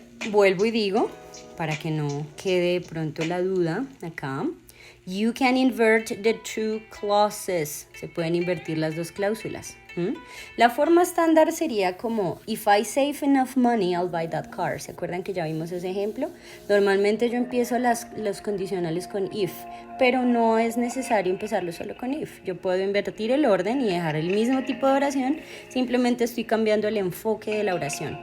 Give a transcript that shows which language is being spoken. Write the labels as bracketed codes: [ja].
[es] Vuelvo y digo, para que no quede pronto la duda acá, [en] You can invert the two clauses. [es] Se pueden invertir las dos cláusulas. La forma estándar sería como [en] if I save enough money, I'll buy that car. [es] ¿Se acuerdan que ya vimos ese ejemplo? Normalmente yo empiezo los condicionales con if, pero no es necesario empezarlo solo con if. Yo puedo invertir el orden y dejar el mismo tipo de oración, simplemente estoy cambiando el enfoque de la oración.